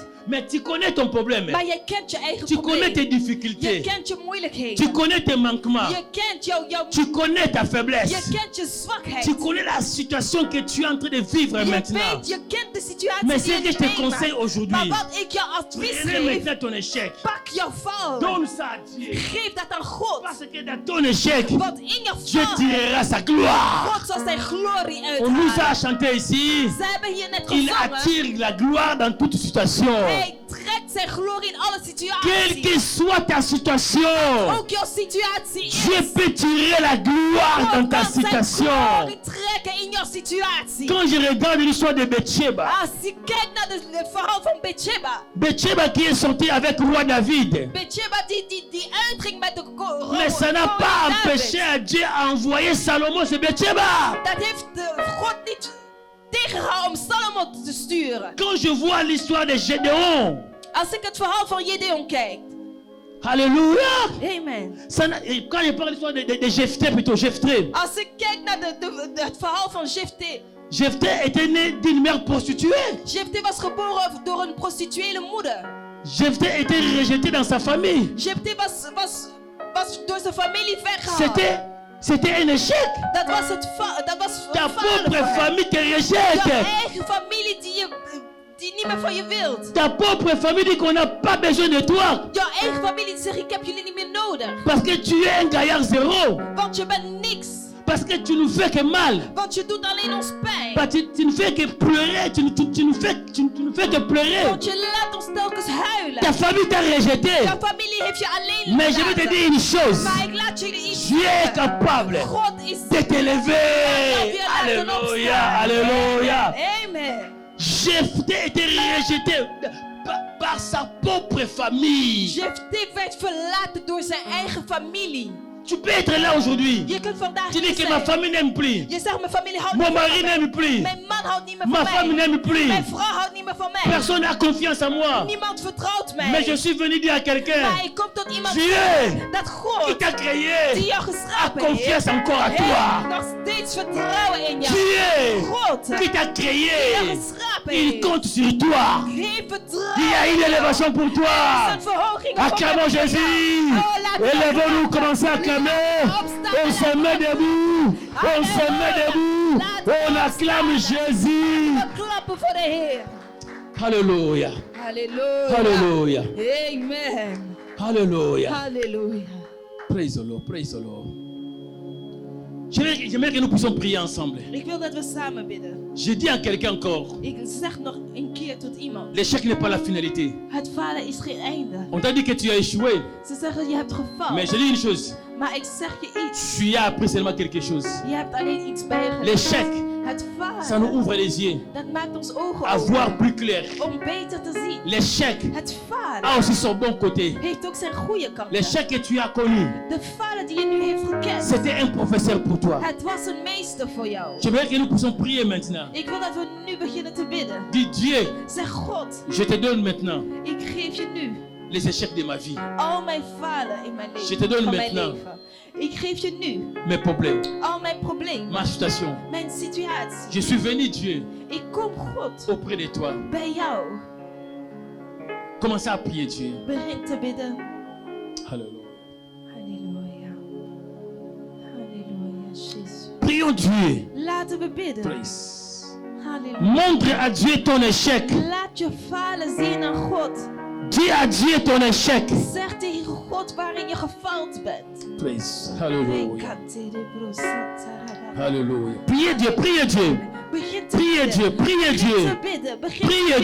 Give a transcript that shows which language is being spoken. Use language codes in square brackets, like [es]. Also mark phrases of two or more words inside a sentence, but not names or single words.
[fr] Mais tu connais ton problème. [nl] Maar jij kent je eigen [fr] Tu connais tes [nl] probleem. Je [fr] difficultés. [nl] kent je [fr] Tu [nl] moeilijkheden. [fr] connais tes manquements. [nl] Je kent jouw [fr] Tu connais ta faiblesse. [nl] je kent je zwakheid. [fr] Tu connais la situation que tu es en train de vivre [nl] Je [fr] maintenant. [nl] weet, je kent de situatie [fr] Mais [nl] die [fr] ce que je [nl] je [fr] te [nl] meemaakt. [fr] conseille aujourd'hui, [nl] Maar wat ik jou advies [fr] prenez [nl] geef, [fr] maintenant ton échec. [nl] pak jouw val. [fr] Donne ça à Dieu. [nl] Geef dat aan God. [fr] Parce que dans ton échec, [nl] Want in jouw [fr] Dieu [nl] val, [fr] tirera sa gloire. [nl] God zal zijn glorie [fr] On nous a [nl] uithalen. [fr] chanté ici. [nl] Ze hebben hier net [fr] Il [nl] gezongen. [fr] attire la gloire dans toute situation. [nl] Hij trekt zijn glorie in alle [fr] Quelle [nl] situaties. [fr] que soit ta situation, [nl] Ook jouw situatie [fr] Dieu [nl] is. [fr] peut tirer la gloire dans [nl] God [fr] ta [nl] kan zijn [fr] situation. [nl] glorie trekken in jouw situatie. [fr] Quand je regarde l'histoire de Bathsheba, [nl] Als je kijkt naar het verhaal van Bathsheba. [fr] Bathsheba qui est sortie avec roi David, [nl] Bathsheba die uitging met de [fr] mais ça n'a pas empêché à Dieu à envoyer Salomon sur Bathsheba. [nl] Dat heeft God niet tegengehouden om Salomo te sturen. [fr] Quand je vois l'histoire de Gédéon, [nl] Als ik het verhaal van Gideon kijk. [fr] alléluia. [nl] Amen. [fr] Quand je parle de l'histoire de Jephthé, plutôt Jephthé, [nl] Als ik kijk naar het verhaal van Jephthé. [fr] Jephthé était né d'une mère prostituée. [nl] Jephthé was geboren door een prostituele moeder. [fr] Jephthé était rejeté dans sa famille. [nl] Jephthé was door zijn familie weggehaald. [fr] C'était un échec. [nl] Dat was [fr] Ta propre [nl] falen. [fr] famille te [nl] Jouw [fr] rejette. [nl] eigen familie die niet meer van je wilt. [fr] Ta propre famille dit qu'on n'a pas besoin de toi. [nl] Jouw eigen familie die zegt ik heb jullie niet meer nodig. [fr] Parce que tu es un gaillard zéro. [nl] Want je bent niks. [fr] Parce que tu nous fais que mal. [nl] Want je doet alleen ons pijn. [fr] Parce que tu ne fais que pleurer. Tu ne fais que pleurer. [nl] Want je laat ons telkens huilen. [fr] Ta famille t'a rejeté. [nl] Jouw familie heeft je alleen [fr] Mais je vais te [nl] gelaten. [fr] dire une chose. [nl] Maar ik laat jullie iets [fr] Dieu est [nl] zeggen. [fr] capable [nl] God is [fr] de t'élever. Alléluia. Alléluia. [nl] Amen. [fr] Jephthé était rejeté par sa propre famille. [nl] Jephthé werd verlaten door zijn eigen familie. [fr] Tu peux être là aujourd'hui. [nl] Je kunt vandaag [fr] Tu dis [nl] hier [fr] que ma [nl] zijn. [fr] famille n'aime plus. [nl] Je zegt mijn familie houdt [fr] Mon [nl] niet [fr] mari [nl] van mij. [fr] n'aime plus. [nl] Mijn man houdt niet meer [fr] Ma [nl] van [fr] femme [nl] mij. [fr] n'aime plus. [nl] Mijn vrouw houdt niet meer van mij. [fr] Personne n'a confiance en moi. [nl] Niemand vertrouwt mij. [fr] Mais je suis venu dire à quelqu'un, [nl] Maar ik kom tot iemand [fr] Dieu, [nl] zeggen dat [fr] qui [nl] God [fr] t'a [nl] die [fr] créé, [nl] jou [fr] a [nl] geschapen heeft, [fr] confiance encore à toi. [nl] heeft nog steeds vertrouwen in jou. [fr] Dieu, [nl] God [fr] qui t'a [nl] die jou [fr] créé, [nl] geschapen [fr] il [nl] heeft, [fr] compte sur toi. [nl] heeft vertrouwen [fr] Il y a une [nl] in jou. [fr] élévation pour [nl] Er [fr] toi. [nl] is een verhoging op [fr] Acclamons [nl] jou. [fr] Jésus. [nl] Oh, laten we [fr] Élevons-nous, [nl] klappen. [fr] commençons à acclamer. On se met debout. On se met debout. On acclame Jésus. [nl] We klappen voor de Heer. [fr] Alléluia. [nl] Halleluja. [fr] Alléluia. [nl] Amen. [fr] Alléluia. [nl] Halleluja. [en] Praise the Lord. Praise the Lord. [fr] J'aimerais que nous puissions prier ensemble. [nl] Ik wil dat we samen bidden. [fr] Je dis à quelqu'un encore, [nl] Ik zeg nog een keer tot iemand. [fr] l'échec n'est pas la finalité. [nl] Het falen is geen einde. [fr] On t'a dit que tu as échoué, [nl] Ze zeggen je hebt gefaald. [fr] mais je dis une chose, [nl] Maar ik zeg je iets. [fr] tu as appris seulement quelque chose. [nl] Je hebt alleen iets bijgeleerd. [fr] L'échec, [nl] Het [fr] ça nous [nl] falen. [fr] ouvre les yeux, [nl] Dat maakt ons ogen [fr] à [nl] open. [fr] voir plus clair. [nl] Om beter te zien. [fr] L'échec [nl] Het falen [fr] a aussi son bon côté. [nl] heeft ook zijn goede kant. [fr] L'échec que tu as connu, [nl] De falen die je nu heeft gekend. [fr] c'était un professeur pour toi. [nl] Het was een meester voor jou. [fr] J'aimerais que nous puissions prier maintenant. [nl] Ik wil dat we nu beginnen te bidden. [fr] Dis Dieu, [nl] Zeg God, [fr] je te donne maintenant [nl] ik geef je nu [fr] les échecs de ma vie, [nl] al mijn falen in mijn leven. [fr] Je te donne [nl] van mijn [fr] maintenant. [nl] leven. Ik geef je nu [fr] mes problèmes, [nl] al mijn problemen. [fr] ma situation. [nl] Mijn situatie. [fr] Je suis venu, Dieu, [nl] Ik kom God [fr] auprès de toi. [nl] bij jou. [fr] Commencez à prier, Dieu. [nl] Begin te bidden. [fr] Alléluia. [nl] Halleluja. Halleluja, Jezus. [fr] Prions Dieu. [nl] Laten we bidden. Praise. Halleluja. [fr] Montre à Dieu ton échec. [nl] Laat je falen zien aan God. [fr] Dis à Dieu ton échec. [nl] Zeg tegen God waarin je gefaald bent. [fr] Praise. Alléluia. [nl] Begin [fr] Alléluia. Priez Dieu, priez Dieu. [nl] te [fr] Priez Dieu, [nl] bidden. [fr] priez [nl] Begin [fr] Dieu. [nl] te bidden. Begin te [fr] Priez